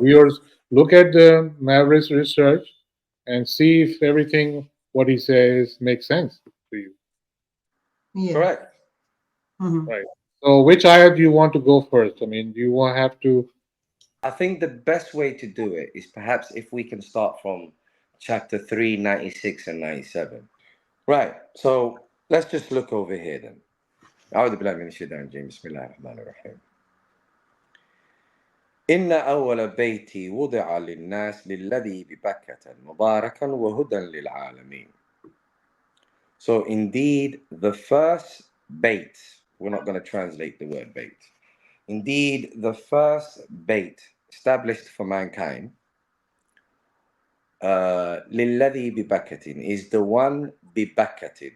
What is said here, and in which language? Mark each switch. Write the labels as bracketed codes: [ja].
[en] viewers, look at the Maverick's research and see if everything what he says makes sense to you. Yeah. Correct. Mhm. Right. So, which ayat do you want to go first? I mean, do you want have to? I think the best way to do it is perhaps if we can start from chapter 396 and 97. Right. So let's just look over here then. [ar] أعوذ بالله من الشيطان الرجيم. بسم الله الرحمن الرحيم. إن أول بيت وضع للناس للذي ببكة مباركا وهدى للعالمين. [en] So indeed, the first bait, we're not going to translate the word bait. Indeed, the first bait established for mankind, [ar] للذي ببكة, [en] is the one ببكة.